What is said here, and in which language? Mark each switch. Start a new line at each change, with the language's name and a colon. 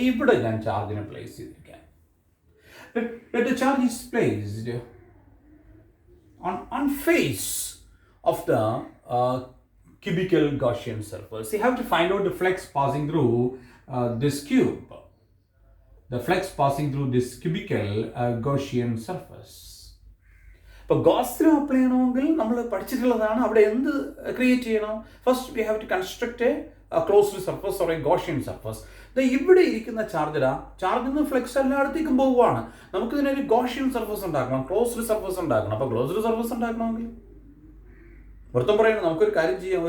Malayalam: ഇവിടെ ഞാൻ ചാർജിനെ പ്ലേസ് ചെയ്തിരിക്കുകയാണ്.
English: Let the charge is placed on face of the cubical Gaussian surface. You have to find out the flux passing through this cube. The flux passing through this cubical Gaussian surface.
Malayalam: ഇപ്പോൾ goes law apply ചെയ്യണമെങ്കിൽ നമ്മൾ പഠിച്ചിട്ടുള്ളതാണ്. അവിടെ എന്ത് create ചെയ്യണം?
English: First we have to construct a closed surface or a Gaussian surface.
Malayalam: ഇവിടെ ഇരിക്കുന്ന ചാർജിലാ ചാർജിൽ നിന്ന് ഫ്ലക്സ് എല്ലായിടത്തേക്കും പോവുകയാണ്. നമുക്കിതിനൊരു ഗോഷ്യൻ സർഫസ് ഉണ്ടാക്കണം, ക്ലോസ്ഡ് സർഫസ് ഉണ്ടാക്കണം. അപ്പോൾ ക്ലോസ്ഡ് സർഫസ് ഉണ്ടാക്കണമെങ്കിൽ വൃത്തം പറയുന്നത് നമുക്കൊരു കാര്യം ചെയ്യാം.